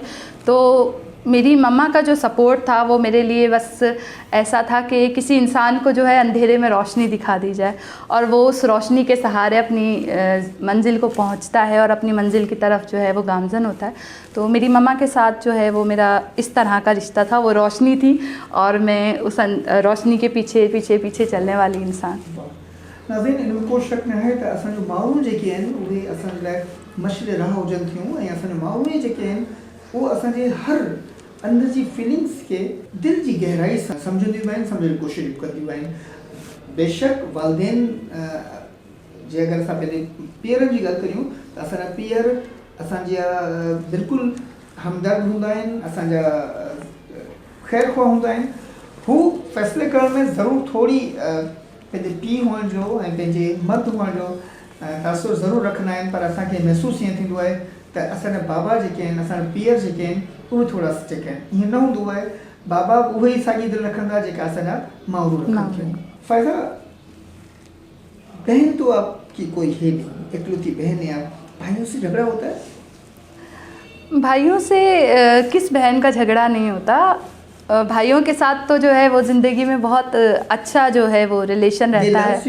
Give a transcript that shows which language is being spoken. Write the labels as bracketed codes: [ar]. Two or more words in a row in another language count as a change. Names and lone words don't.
[ur] تو میری ممّا کا جو سپورٹ تھا وہ میرے لیے بس ایسا تھا کہ کسی انسان کو جو ہے اندھیرے میں روشنی دکھا دی جائے اور وہ اس روشنی کے سہارے اپنی منزل کو پہنچتا ہے اور اپنی منزل کی طرف جو ہے وہ گامزن ہوتا ہے. تو میری ممّا کے ساتھ جو ہے وہ میرا اس طرح کا رشتہ تھا، وہ روشنی تھی اور میں اس روشنی کے پیچھے پیچھے پیچھے چلنے والی انسان. [sd] नाज़रीन, इनमें को शक न आहे त असांजो माण्हू जेके आहिनि उहे असांजे लाइ मशरे राह हुजनि थियूं ऐं असांजो माण्हू जेके आहिनि उहे असांजे हर अंदर जी फीलिंग्स के दिल जी गहराई सां सम्झंदियूं आहिनि, सम्झण जी कोशिशि कंदियूं आहिनि। बेशक वालिदैन जे अगरि असां पंहिंजे पीअरनि जी ॻाल्हि करियूं त असांजा पीअर असांजा बिल्कुलु हमदर्द हूंदा आहिनि, असांजा ख़ैर ख़्वाह हूंदा आहिनि। हू फ़ैसिले करण में ज़रूरु थोरी पंहिंजे पीउ हुअण जो ऐं पंहिंजे मर्द हुअण जो तासुर ज़रूरु रखंदा आहिनि, पर असांखे महसूसु ईअं थींदो आहे त असांजा बाबा जेके आहिनि, असांजा पीअर जेके आहिनि उहे थोरा जेके आहिनि ईअं न हूंदो आहे। बाबा वही सागी दिल रखंदा जेका सगा मावरू रखंदा। [ur] فائدہ بہن تو آپ کی کوئی ہے نہیں، اکلوتی بہن ہے آپ، بھائیوں سے جھگڑا ہوتا ہے? بھائیوں سے کس بہن کا جھگڑا نہیں ہوتا۔ بھائیوں کے ساتھ تو جو ہے وہ زندگی میں بہت اچھا جو ہے وہ ریلیشن رہتا ہے.